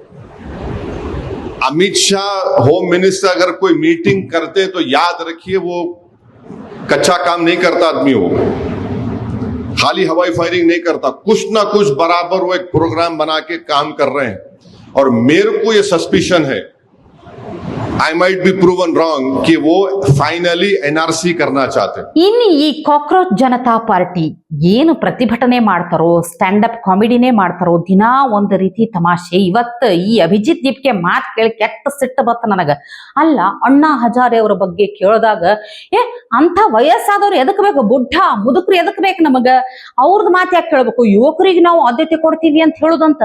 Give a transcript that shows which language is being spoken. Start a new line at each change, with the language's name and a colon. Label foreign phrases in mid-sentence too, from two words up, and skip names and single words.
Hindi: अमित शाह
English: home minister
Hindi: अगर कोई मीटिंग करते तो याद रखिए वो कच्चा काम नहीं करता आदमी, वो खाली हवाई फायरिंग नहीं करता, कुछ ना कुछ बराबर वो एक प्रोग्राम बना के काम कर रहे हैं. और मेरे को ये सस्पिशन है,
English: I might be proven wrong,
Hindi: कि वो फाइनली NRC करना चाहते हैं.
Kannada: ಇನ್ನು ಈ ಕಾಕ್ರೋಚ್ ಜನತಾ ಪಾರ್ಟಿ ಏನು ಪ್ರತಿಭಟನೆ ಮಾಡ್ತಾರೋ,
English: stand up comedyನೇ
Kannada: ಮಾಡ್ತಾರೋ, ದಿನಾ ಒಂದು ರೀತಿ ತಮಾಷೆ. ಇವತ್ತು ಈ ಅಭಿಜಿತ್ ದೀಪ್ಗೆ ಮಾತು ಕೇಳಿ ಕೆಟ್ಟ ಸಿಟ್ಟು ಬತ್ತ ನನಗ. ಅಲ್ಲ, ಅಣ್ಣಾ ಹಜಾರೆ ಅವರ ಬಗ್ಗೆ ಕೇಳಿದಾಗ ಅಂತ ವಯಸ್ಸಾದವ್ರು ಎದಕ್ ಬೇಕು, ಬುಡ್ಢ ಮುದುಕ್ರು ಎದಕ್ ಬೇಕು ನಮಗ, ಅವ್ರದ್ದು ಮಾತು ಯಾಕೆ ಕೇಳ್ಬೇಕು, ಯುವಕರಿಗೆ ನಾವು ಆದ್ಯತೆ ಕೊಡ್ತೀವಿ ಅಂತ ಹೇಳುದಂತ.